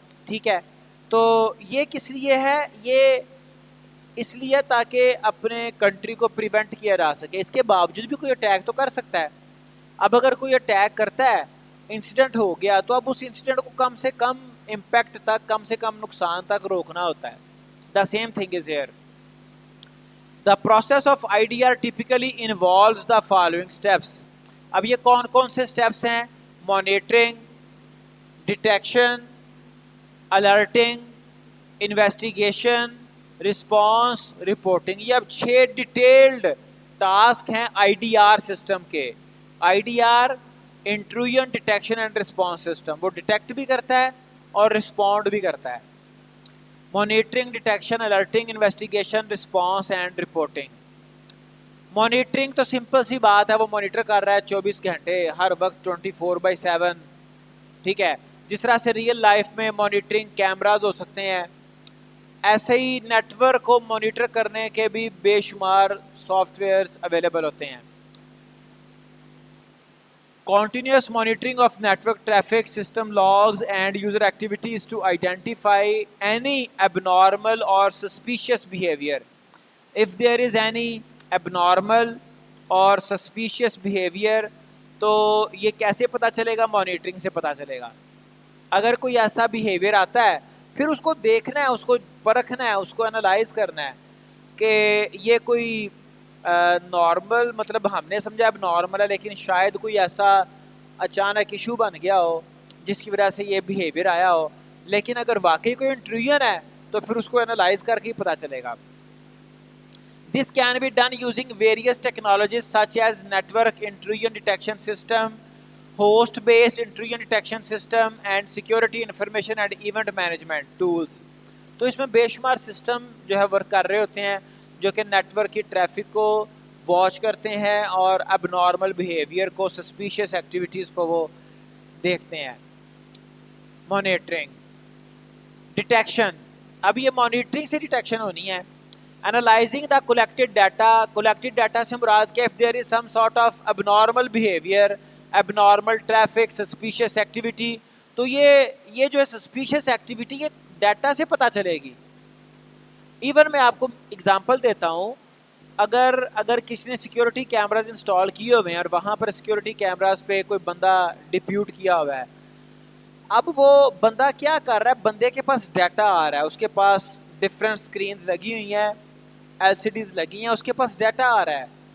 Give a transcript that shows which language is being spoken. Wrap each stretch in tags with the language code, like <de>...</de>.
<ur>ٹھیک ہے, تو یہ کس لیے ہے, یہ اس لیے تاکہ اپنے کنٹری کو پریونٹ کیا جا سکے. اس کے باوجود بھی کوئی اٹیک تو کر سکتا ہے. اب اگر کوئی اٹیک کرتا ہے, انسیڈنٹ ہو گیا, تو اب اس انسیڈنٹ کو کم سے کم امپیکٹ تک, کم سے کم نقصان تک روکنا ہوتا ہے.</ur> <en>The same thing is here. The process of IDR typically involves the following steps.</en> <ur>اب یہ کون کون سے اسٹیپس ہیں؟ Monitoring, detection, alerting, investigation, response, reporting. یہ اب 6 ڈیٹیلڈ ٹاسک ہیں IDR سسٹم کے. IDR intrusion detection and response system, وہ ڈیٹیکٹ بھی کرتا ہے اور رسپونڈ بھی کرتا ہے. Monitoring, detection, alerting, investigation, response and reporting. Monitoring تو سمپل سی بات ہے, وہ مانیٹر کر رہا ہے 24 گھنٹے ہر وقت 24/7. ٹھیک ہے, جس طرح سے ریئل لائف میں مانیٹرنگ کیمراز ہو سکتے ہیں, ایسے ہی نیٹ ورک کو مانیٹر کرنے کے بھی بے شمار سافٹ ویئرز اویلیبل ہوتے ہیں.</ur> <en>Continuous monitoring of network traffic, system logs, and user activities to identify any abnormal or suspicious behavior. If there is any abnormal or suspicious behavior,</en> <ur>تو یہ کیسے پتہ چلے گا؟ مانیٹرنگ سے پتہ چلے گا. اگر کوئی ایسا بیہیویئر آتا ہے پھر اس کو دیکھنا ہے، اس کو پرکھنا ہے، اس کو انالائز کرنا ہے کہ یہ کوئی نارمل، مطلب ہم نے سمجھا اب نارمل ہے لیکن شاید کوئی ایسا اچانک ایشو بن گیا ہو جس کی وجہ سے یہ بیہیویئر آیا ہو. لیکن اگر واقعی کوئی انٹروژن ہے تو پھر اس کو انالائز کر کے پتہ چلے گا.</ur> <en>This can be done using various technologies such as network intrusion detection system, host-based intrusion detection system, and security information and event management tools.</en> <ur>تو اس میں بے شمار سسٹم جو ہے ورک کر رہے ہوتے ہیں جو کہ نیٹ ورک کی ٹریفک کو واچ کرتے ہیں اور اب نارمل بیہیویئر کو، سسپیشیس ایکٹیویٹیز کو وہ دیکھتے ہیں. مانیٹرنگ ڈیٹیکشن، اب یہ مانیٹرنگ سے ڈیٹیکشن ہونی ہے.</ur> <en>Analyzing the collected data</en> <ur>سے مراد کہ</ur> <en>if there is some sort of abnormal behavior, abnormal traffic, suspicious activity،</en> <ur>تو یہ جو ہے</ur> <en>suspicious activity</en> <ur>یہ ڈیٹا سے پتہ چلے گی. ایون میں آپ کو اگزامپل دیتا ہوں، اگر کسی نے سیکیورٹی کیمراز انسٹال کیے ہوئے ہیں اور وہاں پر سیکیورٹی کیمراز پہ کوئی بندہ ڈپیوٹ کیا ہوا ہے، اب وہ بندہ کیا کر رہا ہے؟ بندے کے پاس ڈیٹا آ رہا ہے، اس کے پاس ڈفرینٹ اسکرینز لگی ہوئی ہیں، ایل سی ڈیز لگی ہیں، اس کے پاس ڈیٹا آ رہا ہے.</ur>